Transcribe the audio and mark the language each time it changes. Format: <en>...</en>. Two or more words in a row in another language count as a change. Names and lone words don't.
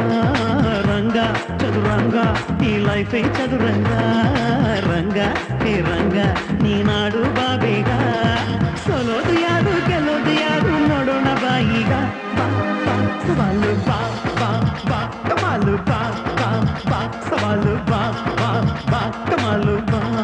<te>రంగ చదురంగ ఈ లైఫే చదురంగ రంగ హే రంగ నీ నాడు బాబేగా</te> <kn>ಸೋಲೋದು ಯಾರು ಗೆಲ್ಲೋದು ಯಾರು ನೋಡೋಣ ಬಾಯಿಗ ಬಾ ಬಾ ಸವಾಲು ಬಾ ಬಾ ಬಾ ಕಮಾಲು ಬಾ ಬಾ ಬಾ ಸವಾಲು ಬಾ ಬಾ ಬಾ ಕಮಾಲು ಬಾ</kn>